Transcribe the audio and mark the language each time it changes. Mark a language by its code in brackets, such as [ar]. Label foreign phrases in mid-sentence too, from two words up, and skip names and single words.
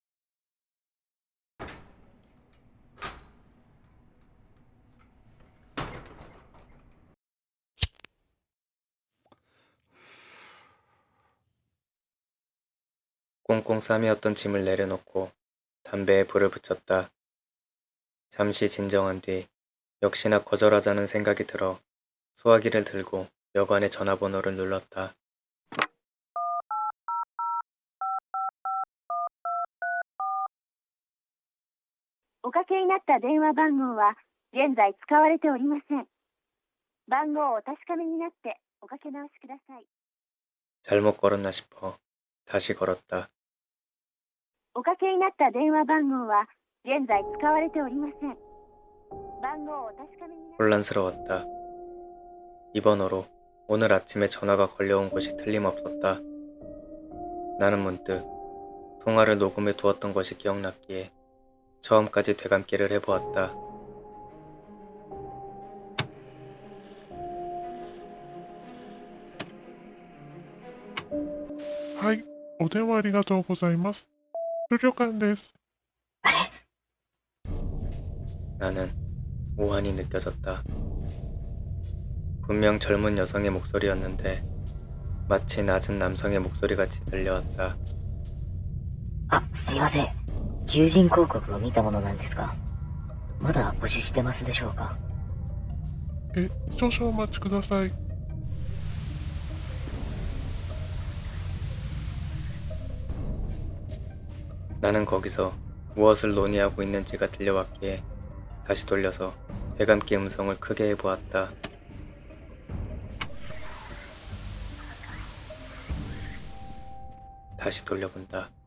[ko] 꽁꽁 싸매었던 짐을 내려놓고 담배에 불을 붙였다. 잠시 진정한 뒤 역시나 거절하자는 생각이 들어 수화기를 들고 여관의 전화번호를 눌렀다. [ja] おかけになった電話番号は現在使われておりません。番号をお確かめになっておかけ直しください。 [ko] 잘못 걸었나 싶어 다시 걸었다. [ja] おかけになった電話番号は現在使われておりません。番号をお確かめになって [ko] 혼란스러웠다. 이 번호로 오늘 아침에 전화가 걸려온 것이 틀림없었다. 나는 문득 통화를 녹음해 두었던 것이 기억났기에 처음까지 되감기를 해보았다. [ja] はい、お電話ありがとうございます。旅館です。 [ko] 나는 오한이 느껴졌다. 분명 젊은 여성의 목소리였는데 마치 낮은 남성의 목소리같이 들려왔다. [ja] あ、すいません。求人広告を見たものなんですが、まだ募集してますでしょうか。少々お待ちください。 [ko] 나는 거기서 무엇을 논의하고 있는지가 들려왔기에 다시 돌려서 되감기 음성을 크게 해보았다. 다시 돌려본다.